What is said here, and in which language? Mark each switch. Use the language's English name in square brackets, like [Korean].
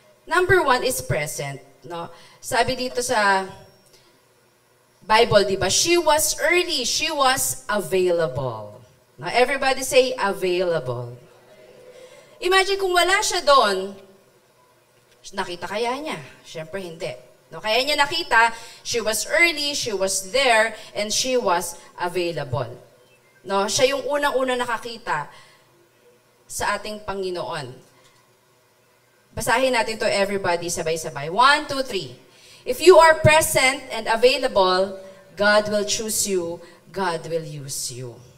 [English] Number 1 is present. No? [Filipino] Sabi dito sa Bible, di ba? [English] She was early. She was available. Now, everybody say available. [Filipino] Imagine kung wala siya doon, nakita kaya niya? Siyempre hindi. [English] No, [Filipino] kaya niya nakita, [English] she was early, she was there, and she was available. [Filipino] No, siya yung unang-una nakakita sa ating Panginoon. Basahin natin [English] to everybody, [Filipino] sabay-sabay. 1, 2, 3. [English] If you are present and available, God will choose you, God will use you.